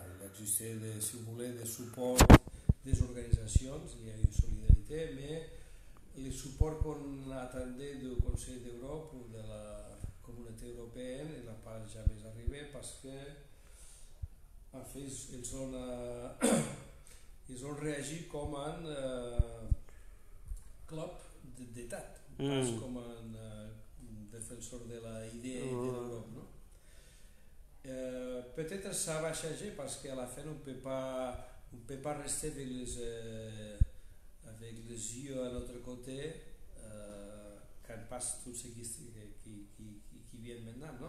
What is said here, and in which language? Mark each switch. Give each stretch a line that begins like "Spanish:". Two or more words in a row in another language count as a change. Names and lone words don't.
French: Il a existé, si vous voulez, des supports des organisations, il y a eu solidarité, mais le support qu'on attendait du Conseil d'Europe ou de la Communauté européenne, il n'a pas jamais arrivé parce que, en fait, ils ont réagi comme club d'État, pas
Catalan: com un defensor de la idea
French: de l'Europe, no? Peut-être ça va changer parce qu'à la fin on peut pas rester avec les yeux à l'autre côté quand passe tout ce qui vient maintenant, non?